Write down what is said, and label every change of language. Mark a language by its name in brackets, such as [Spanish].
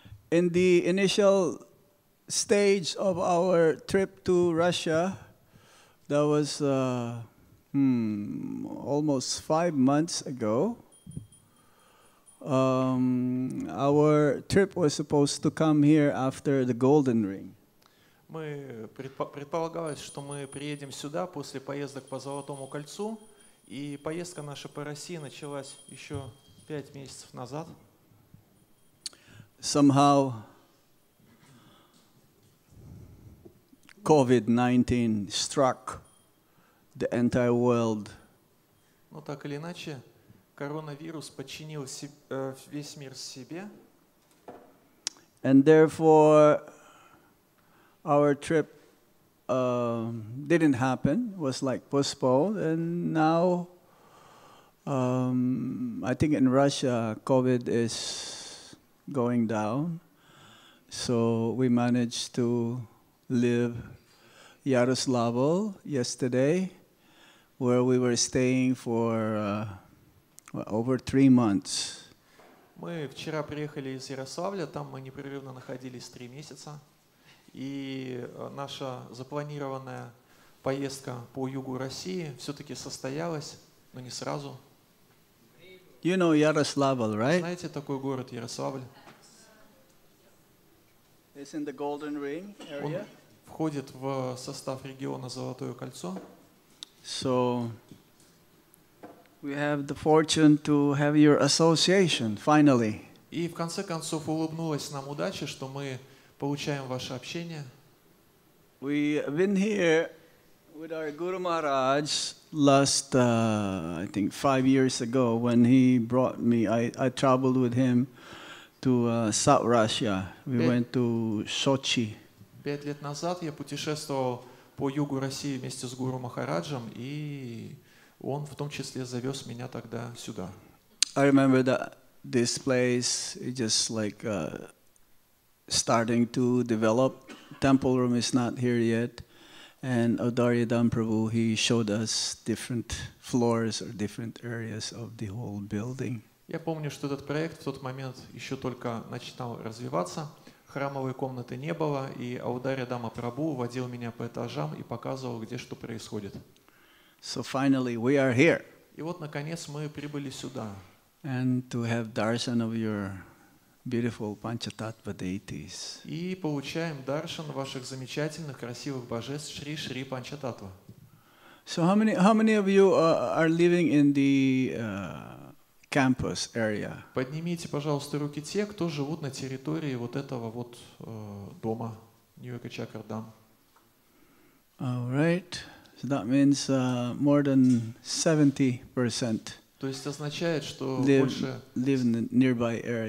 [English] In the initial stage of our trip to Russia, that was almost 5 months ago. Our trip was supposed to come here after the Golden Ring. [Russian] Мы предполагалось, что мы приедем сюда после поездок по Золотому кольцу, и поездка наша по России началась еще 5 месяцев назад. [English] Somehow, COVID-19 struck the entire world. [Russian] Но так или иначе, коронавирус подчинил весь мир себе. [English] And therefore, our trip didn't happen, was like postponed, and now I think in Russia COVID is going down, so we managed to leave Yaroslavl yesterday, where we were staying for over 3 months. [Russian] Мы вчера приехали из Ярославля, там мы непрерывно находились 3 месяца. И наша запланированная поездка по югу России все-таки состоялась, но не сразу. [English] You know Yaroslavl, right? [Russian] Знаете такой город Ярославль? [English] It's in the Golden Ring area. [Russian] Он входит в состав региона Золотое кольцо. [English] So we have the fortune to have your association finally. [Russian] И в конце концов улыбнулась нам удача, что мы получаем ваше общение. [English] We've been here with our Guru Maharaj last, I think, 5 years ago when he brought me. I traveled with him to South Russia. We went to Sochi. [Russian] 5 лет назад я путешествовал по югу России вместе с Гуру Махараджем, и он в том числе завез меня тогда сюда. [English] I remember that this place is just like starting to develop. Temple room is not here yet. And Audaryadam Prabhu, he showed us different floors or different areas of the whole building. [Russian] Я помню, что этот проект в тот момент еще только начинал развиваться. Храмовой комнаты не было, и Аударьядама Прабhu водил меня по этажам и показывал, где что происходит. [English] So finally we are here. [Russian] И вот, наконец, мы прибыли сюда. [English] And to have darshan of your beautiful Panchatattva deities. [Russian] И получаем даршан ваших замечательных, красивых божеств Шри Панчататтва. [English] So how many of you are living in the campus area? [Russian] Поднимите, пожалуйста, руки те, кто живут на территории вот этого вот дома, Нью-Чакрадам. [English] All right. So that means more than 70%. [Russian] То есть означает, что больше [English] live in the nearby area.